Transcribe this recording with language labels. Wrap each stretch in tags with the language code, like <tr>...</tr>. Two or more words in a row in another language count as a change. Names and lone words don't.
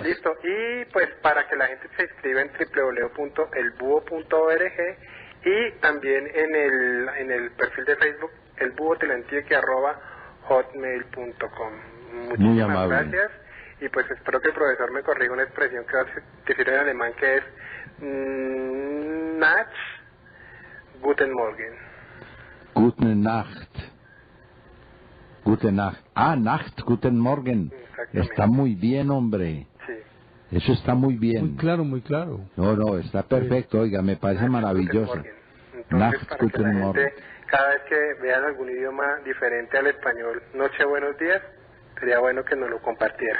<es>Listo, y pues para que la gente se inscriba en www.elbuho.org, y también en el perfil de Facebook, elbuhotelantieque@hotmail.com. Muchísimas gracias, y pues espero que el profesor me corrija una expresión que sirve en alemán, que es</es> <de>Nach Guten Morgen. Guten Nacht. Gute Nacht. Nacht, Guten Morgen.</de> <es>Está muy bien, hombre. Sí. Eso está muy bien. Muy claro, muy claro. No, está perfecto, oiga, me parece maravilloso. Entonces, para que la gente, cada vez que vean algún idioma diferente al español, noche, buenos días, sería bueno que nos lo compartiera.</es>